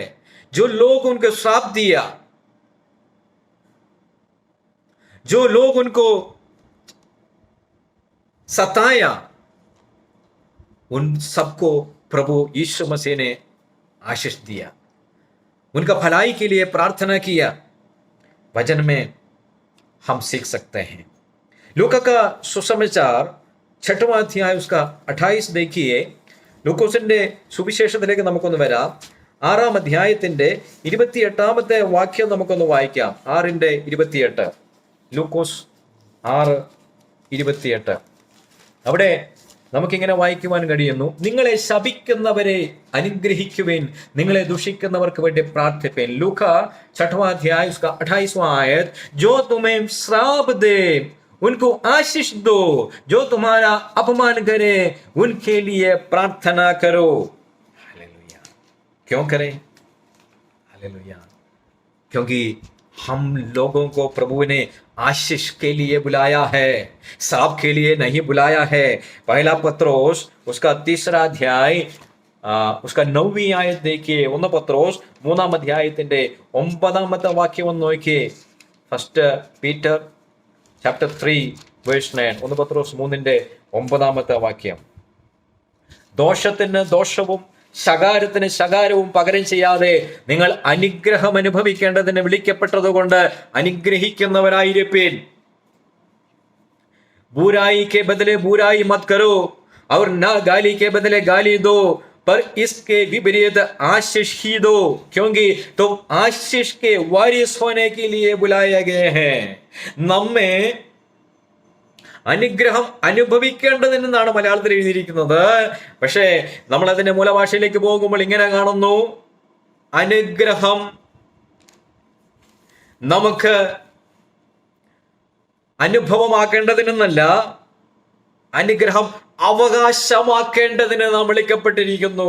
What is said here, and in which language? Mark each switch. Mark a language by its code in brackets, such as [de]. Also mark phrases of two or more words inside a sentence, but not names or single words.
[hi] जो लोग उनको श्राप दिया, जो लोग उनको सताया, उन सबको प्रभु यीशु मसीह ने आशीष दिया, उनका भलाई के लिए प्रार्थना किया. वचन में हम सीख सकते हैं. लूका का सुसमाचार 6वां अध्याय उसका 28 देखिए. [ml] ലൂക്കോസിന്റെ സുവിശേഷത്തിലേക്ക് നമുക്കൊന്ന് വരാം. 6-ാം അധ്യായത്തിന്റെ 28-ാമത്തെ വാക്യം നമുക്കൊന്ന് വായിക്കാം. 6:28. ലൂക്കോസ് 6:28. അവിടെ നമുക്കിങ്ങനെ വായിക്കുവാൻ കഴിയുന്നു, നിങ്ങളെ ശപിക്കുന്നവരെ അനുഗ്രഹിക്കുവേൻ, നിങ്ങളെ ദുഷിക്കുന്നവർക്ക് വേണ്ടി പ്രാർത്ഥിപ്പേൻ. [hi] ലൂका 6वां अध्याय उसका 28वां आयत, जो तुम्हें श्राप दे उनको आशीष दो, जो तुम्हारा अपमान करे उनके लिए प्रार्थना करो. हालेलुया. क्यों करें? हालेलुया. क्योंकि हम लोगों को प्रभु ने आशीष के लिए बुलाया है, श्राप के लिए नहीं बुलाया है. पहला पत्रोस उसका 3रा अध्याय उसका 9वीं आयत देखिए. [ml] 1 പത്രോസ് 3-ാം അധ്യായത്തിന്റെ 9-ാമത്തെ വാക്യം ഒന്ന് നോക്കിയേ. [en] First Peter chapter 3 verse 9. [ml] 1 പത്രോസ് 3:9 വാക്യം. ദോഷത്തിന് ദോഷവും ശകാരത്തിന് ശകാരവും പകരം ചെയ്യാതെ നിങ്ങൾ അനുഗ്രഹം അനുഭവിക്കേണ്ടതിന് വിളിക്കപ്പെട്ടതുകൊണ്ട് അനുഗ്രഹിക്കുന്നവരായിരിപ്പീൻ. [hi] बुराई के बदले बुराई मत करो और ना गाली के बदले गाली दो, पर इसके विपरीत आशीष ही दो, क्योंकि तुम आशीष के वारिस होने के लिए बुलाए गए हैं. [ml] നമ്മെ അനുഗ്രഹം അനുഭവിക്കേണ്ടതെന്നാണ് മലയാളത്തിൽ എഴുതിയിരിക്കുന്നത്. പക്ഷേ നമ്മൾ അതിന്റെ മൂലഭാഷയിലേക്ക് പോകുമ്പോൾ ഇങ്ങനെ കാണുന്നു, അനുഗ്രഹം നമുക്ക് അനുഭവമാക്കേണ്ടതിനെന്നല്ല, അനുഗ്രഹം അവകാശമാക്കേണ്ടതിന് നാം വിളിക്കപ്പെട്ടിരിക്കുന്നു.